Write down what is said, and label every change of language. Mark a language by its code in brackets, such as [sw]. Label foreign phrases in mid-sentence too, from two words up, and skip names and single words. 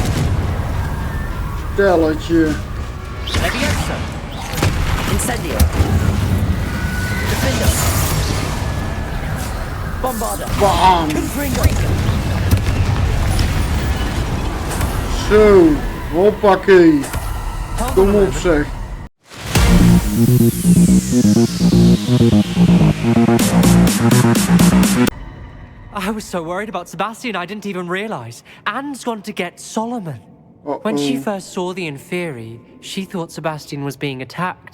[nl] Stelletje. Leviosa! Incendio! Defender! Bam! Zo, hoppakee. Kom op zeg. [en] I was so worried about Sebastian, I didn't even realize. Anne's gone to get Solomon. When she first saw the Inferi, she thought Sebastian was being attacked.